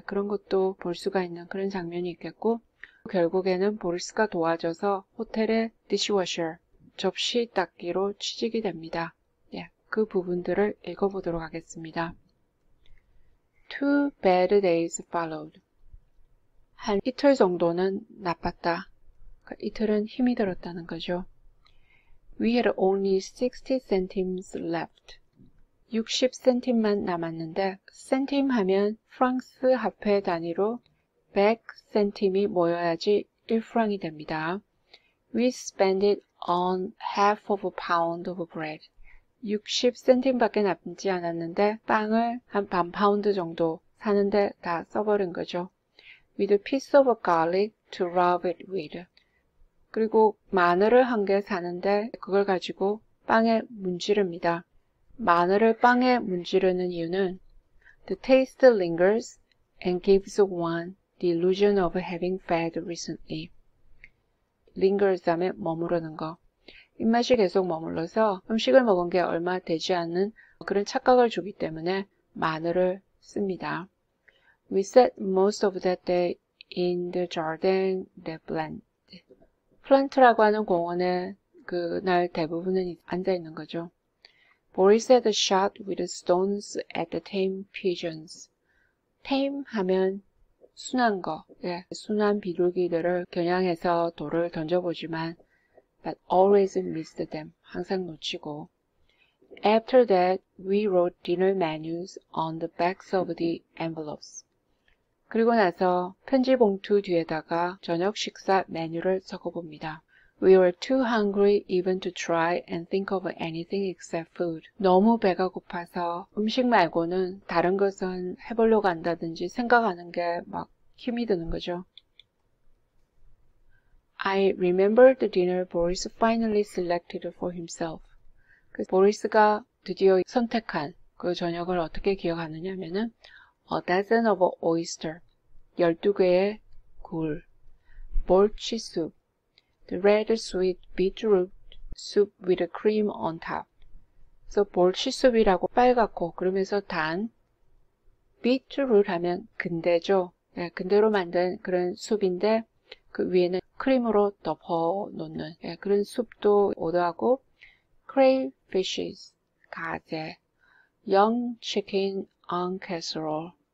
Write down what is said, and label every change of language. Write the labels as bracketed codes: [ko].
[ko] 그런 것도 볼 수가 있는 그런 장면이 있겠고, 결국에는 보리스가 도와줘서 호텔의 디시워셔, 접시 닦기로 취직이 됩니다. 예, 그 부분들을 읽어보도록 하겠습니다. [en] Two bad days followed. [ko] 한 이틀 정도는 나빴다. 이틀은 힘이 들었다는 거죠. [en] We had only 60 centimes left. [ko] 60센팀만 남았는데, 센팀 하면 프랑스 화폐 단위로 100센팀이 모여야지 1프랑이 됩니다. [en] We spent it on half of a pound of bread. [ko] 60센팀밖에 남지 않았는데 빵을 한 반 파운드 정도 사는데 다 써버린 거죠. [en] With a piece of garlic to rub it with. [ko] 그리고 마늘을 한 개 사는데 그걸 가지고 빵에 문지릅니다. 마늘을 빵에 문지르는 이유는 [en] The taste lingers and gives one the illusion of having fed recently. [ko] lingers 하면 머무르는 거. 입맛이 계속 머물러서 음식을 먹은 게 얼마 되지 않는 그런 착각을 주기 때문에 마늘을 씁니다. [en] We sat most of that day in the jardin des plantes. [ko] 플란트라고 하는 공원에 그날 대부분은 앉아 있는 거죠. [en] Boris had a shot with stones at the tame pigeons. [ko] tame 하면 순한 거, 예, 순한 비둘기들을 겨냥해서 돌을 던져보지만 [en] but always missed them. [ko] 항상 놓치고. [en] After that, we wrote dinner menus on the backs of the envelopes. [ko] 그리고 나서 편지 봉투 뒤에다가 저녁 식사 메뉴를 적어봅니다. [en] We were too hungry even to try and think of anything except food. [ko] 너무 배가 고파서 음식 말고는 다른 것은 해보려고 한다든지 생각하는 게 막 힘이 드는 거죠. [en] I remember the dinner Boris finally selected for himself. [ko] 보리스가 드디어 선택한 그 저녁을 어떻게 기억하느냐 하면은 [en] A dozen of oyster, [ko] 12개의 굴, [en] bolchi soup, the red sweet beetroot soup with a cream on top. [ko] 그래서 bolchi soup이라고 빨갛고 그러면서 단, beetroot 하면 근대죠. 네, 근대로 만든 그런 숲인데 그 위에는 크림으로 덮어 놓는 그런 숲도 오더하고 crayfishes, 가재, [en] young chicken on casserole.